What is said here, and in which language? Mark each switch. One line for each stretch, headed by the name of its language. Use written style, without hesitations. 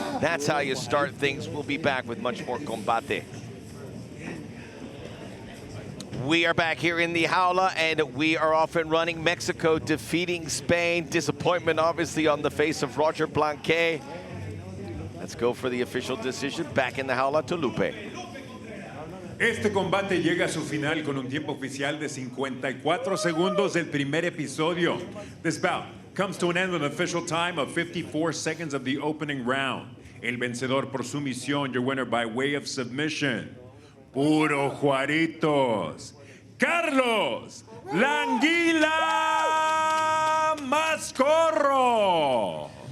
English: That's how you start things. We'll be back with much more Combate. We are back here in the jaula, and we are off and running. Mexico defeating Spain. Disappointment, obviously, on the face of Roger Blanque. Let's go for the official decision. Back in the jaula to Lupe.
Spanish: Este combate llega a su final con un tiempo oficial de 54 segundos del primer episodio.
English: This bout comes to an end with an official time of 54 seconds of the opening round.
Spanish: El vencedor por sumisión,
English: your winner by way of submission.
Spanish: Puro Juaritos. Carlos Languila Mascorro.